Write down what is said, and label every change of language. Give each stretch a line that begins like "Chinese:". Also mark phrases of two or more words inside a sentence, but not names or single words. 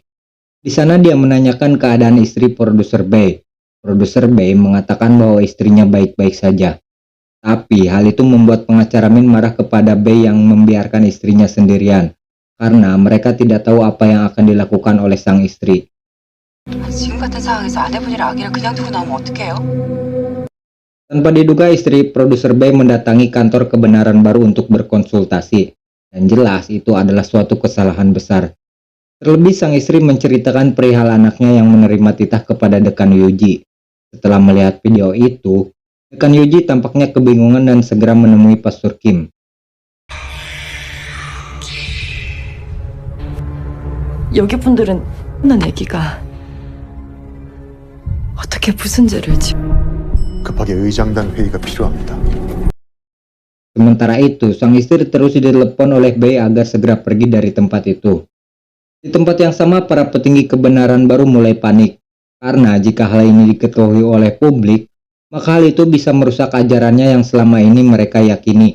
Indonesian: Di sana dia menanyakan keadaan istri produser B. Produser B mengatakan bahwa istrinya baik-baik saja. Tapi hal itu membuat pengacara Min marah kepada B yang membiarkan istrinya sendirian, karena mereka tidak tahu apa yang akan dilakukan oleh sang istri.
Korean: 지금 같은 상황에서 아내분이랑 아기를 그냥 두고 나오면 어떡해요?
Indonesian: Tanpa diduga, istri produser B mendatangi kantor kebenaran baru untuk berkonsultasi. Dan jelas itu adalah suatu kesalahan besar. Terlebih sang istri menceritakan perihal anaknya yang menerima titah kepada Dekan Yuji. Setelah melihat video itu, Dekan Yuji tampaknya kebingungan dan segera menemui Pastor Kim.
Korean: 여기 분들은 난 애기가 어떻게 무슨 죄를 급하게 의장단 회의가 필요합니다.
Indonesian: Sementara itu, sang istri terus ditelepon oleh B agar segera pergi dari tempat itu. Di tempat yang sama, para petinggi kebenaran baru mulai panik. Karena jika hal ini diketahui oleh publik, maka hal itu bisa merusak ajarannya yang selama ini mereka yakini.